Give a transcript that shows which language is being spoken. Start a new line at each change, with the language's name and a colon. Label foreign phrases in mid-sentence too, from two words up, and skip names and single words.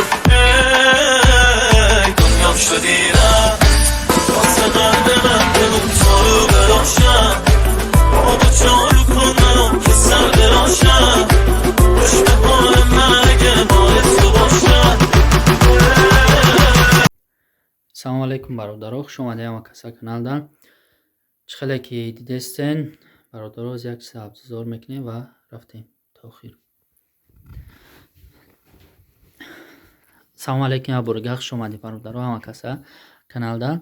Persian: دنیا شدیدم واسه قلب من بمون تا رو براشم آب جارو کن من که سر براشم خوش به حال من اگه مال تو باشم.
Arabic: السلام علیکم
Tajik: бародаро, хуш омадед ҳама каса каналдан. Чӣ хеле ки дидестен, бародаро аз як чиза интизор мекунем ва рафтем то охир.
Arabic: السلام علیکم
Tajik: ва бурга хуш омадед бародаро ҳама каса каналдан.